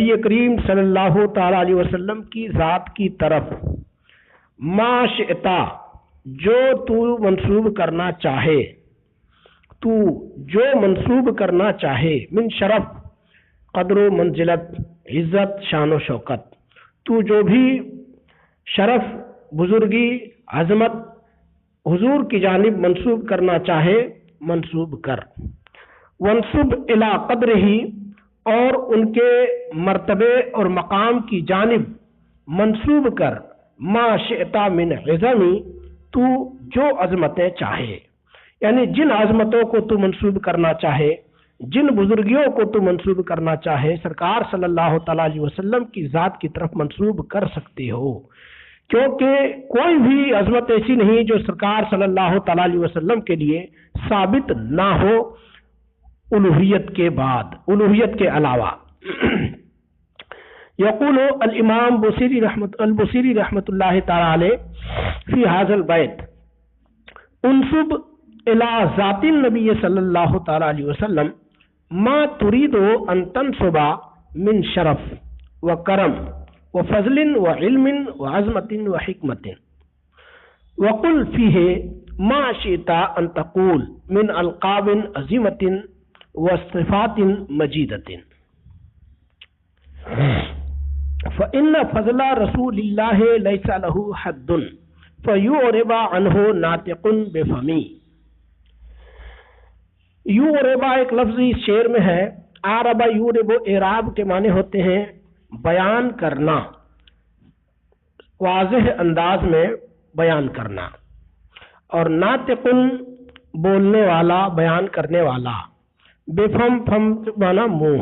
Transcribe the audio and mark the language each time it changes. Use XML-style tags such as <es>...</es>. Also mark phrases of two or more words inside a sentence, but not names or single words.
<ur>کریم</ur> <ar>صلی اللہ تعالیٰ علیہ وسلم</ar> <ur>کی ذات کی طرف،</ur> <ar>ما شئتا</ar> <ur>جو تو منسوب کرنا چاہے، تو جو منسوب کرنا چاہے،</ur> <ar>من شرف</ar> <ur>قدر و منزلت، عزت شان و شوکت، تو جو بھی شرف بزرگی عظمت حضور کی جانب منسوب کرنا چاہے منسوب کر۔</ur> <ar>وانصب الی قدر ہی</ar> <ur>اور ان کے مرتبے اور مقام کی جانب منسوب کر،</ur> <ar>ما شئتا من عظمی</ar> <ur>تو جو عظمتیں چاہے، یعنی جن عظمتوں کو تو منسوب کرنا چاہے، جن بزرگیوں کو تو منسوب کرنا چاہے سرکار</ur> <ar>صلی اللہ تعالیٰ علیہ وسلم</ar> <ur>کی ذات کی طرف منسوب کر سکتے ہو، کیونکہ کوئی بھی عظمت ایسی نہیں جو سرکار</ur> <ar>صلی اللہ تعالیٰ علیہ وسلم</ar> <ur>کے لیے ثابت نہ ہو الوہیت کے بعد، الوہیت کے علاوہ۔</ur> <ar>یقول الامام البصیری رحمۃ اللہ تعالی علیہ فی ھذا البیت، انصب الی ذات النبی صلی اللہ تعالی علیہ وسلم ما تريد ان تنصب من شرف و کرم و فضل و علم و عظمت و حکمت، وقل فیہ ما شئت ان تقول من القاب عظیمت و صفات مجیدت، فإن فضل رسول اللہ لیس له حد فیعرب عنہ ناطق بفمی۔</ar> <ur>یعربا ایک لفظ اس شعر میں ہے،</ur> <ar>عربا یعرب،</ar> <ur>اعراب کے معنی ہوتے ہیں بیان کرنا، واضح انداز میں بیان کرنا، اور ناطقن بولنے والا، بیان کرنے والا، بفم، فم معنی منہ۔</ur>